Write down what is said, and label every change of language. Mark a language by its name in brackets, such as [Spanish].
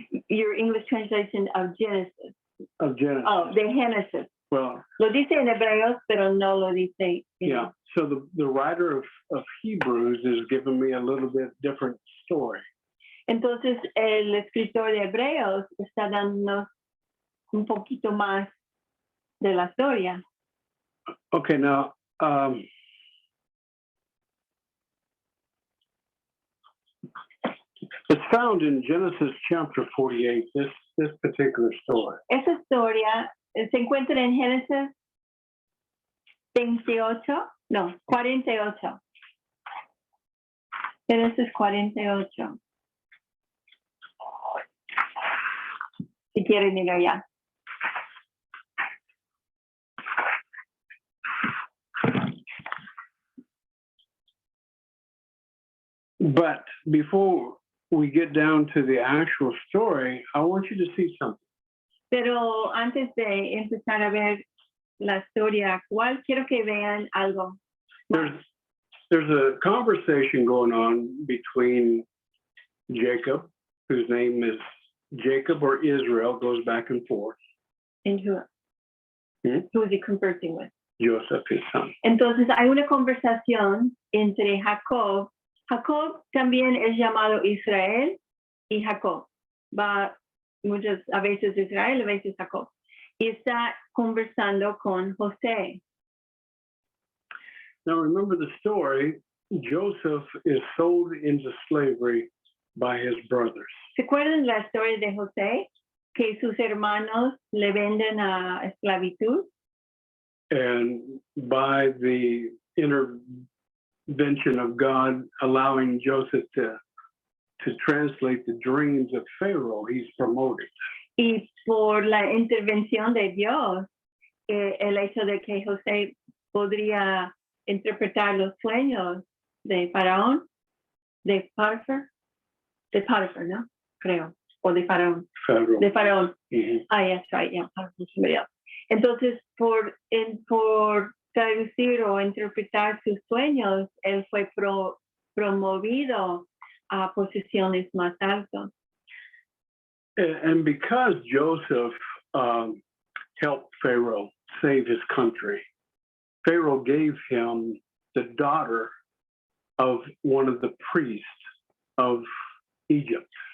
[English] Your English translation of Genesis. Of Genesis. [Spanish] Oh, de Génesis. [English] Well, [Spanish] lo dice en Hebreos, pero no lo dice. [English] Yeah. So the writer of Hebrews is giving me a little bit different story. [Spanish] Entonces, el escritor de Hebreos está dándonos un poquito más de la historia. [English] Okay, now, it's found in Genesis chapter 48, this particular story. [Spanish] Esa historia se encuentra en Génesis 48. Génesis 48. Si quieren ir allá. [English] But before we get down to the actual story, I want you to see something. [Spanish] Pero antes de empezar a ver la historia actual, quiero que vean algo. [English] There's a conversation going on between Jacob, whose name is Jacob or Israel, goes back and forth. And who is he conversing with? Joseph, his son. [Spanish] Entonces hay una conversación entre Jacob. Jacob también es llamado Israel y Jacob. Va a veces Israel, a veces Jacob. Y está conversando con José. [English] Now remember the story Joseph is sold into slavery by his brothers. [Spanish] ¿Se acuerdan la historia de José? Que sus hermanos le venden a esclavitud. [English] And by the intervention of God, allowing Joseph to translate the dreams of Pharaoh, he's promoted. [Spanish] Y por la intervención de Dios, el hecho de que José podría interpretar los sueños de Faraón, de Potifar, ¿no? Creo, o de Faraón. [English] Pharaoh. [Spanish] De Faraón. Mhm. [English] That's right, yeah, somebody else. [Spanish] Entonces, por traducir o interpretar sus sueños, él fue promovido a posiciones más altas. [English] And because Joseph helped Pharaoh save his country, Pharaoh gave him the daughter of one of the priests of Egypt.